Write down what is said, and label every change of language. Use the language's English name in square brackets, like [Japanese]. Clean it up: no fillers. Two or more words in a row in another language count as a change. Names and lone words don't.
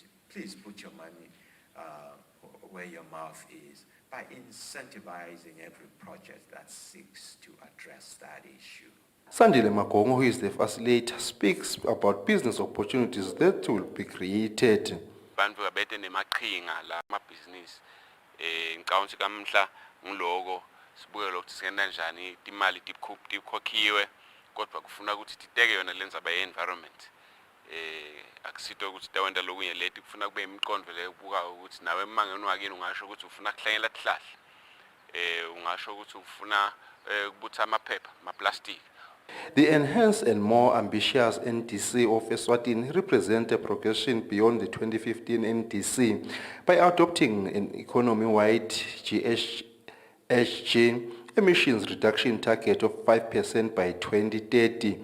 [English] Please put your money where your mouth is by incentivizing every project that seeks to address that issue. Sandile Magongo, who is the facilitator, speaks about business opportunities that will be created. [Swati] Bantu abete nemaqhinga la amabhizinisi ngicabanga kamhla ngiloko sibuke lokho singena njani imali tikhokhiwe kodwa kufuna ukuthi titeke yona lenzaba ye-environment akusito ukuthi tawenda lokunye leti kufuna kube imiqondo le ubuka ukuthi nawe mangeni wakini ungasho ukuthi ufuna kuhlanyela tihlahla ungasho ukuthi ufuna ukubutha amaphepha amaplastic. [English] The enhanced and more ambitious NDC of Eswatini represent a progression beyond the 2015 NDC by adopting an economy-wide GHG emissions reduction target of 5% by 2030.